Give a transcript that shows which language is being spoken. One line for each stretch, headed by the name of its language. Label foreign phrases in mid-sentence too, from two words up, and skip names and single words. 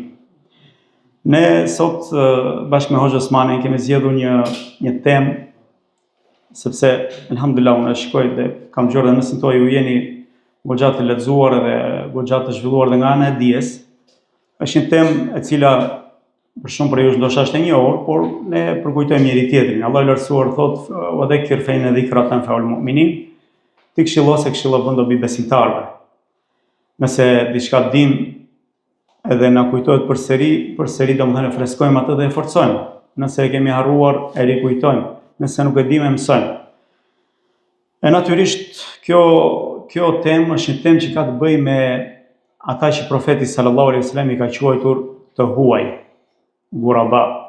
Albanian: Ne sot bashkë me Hoxhën Osmanin kemi zgjedhur një temë, sepse elhamdulillah unë shikoj dhe kam dëgjuar dhe mesin tuaj ju jeni goxha të lexuar dhe goxha të zhvilluar dhe nga ana e dijes. Është një temë e cila për shumë për ju ndoshta është e njohur, por ne përkujtojmë njëri tjetrin. Allahu i lartësuar thotë:
Arabic: "وذكر فإن الذكرى تنفع المؤمنين."
Albanian: Ti këshillose këshilla bën dobi besimtarëve. Nëse diçka dim edhe na kujtohet përsëri domethënë freskojmë atë dhe e forcojmë. Nëse e kemi harruar, e rikujtojmë. Nëse nuk e dimë, e mësojmë. E natyrisht kjo temë është një temë që ka të bëjë me ata që profeti
Arabic: صلى الله عليه وسلم
Albanian: i ka quajtur të huaj, ghuraba.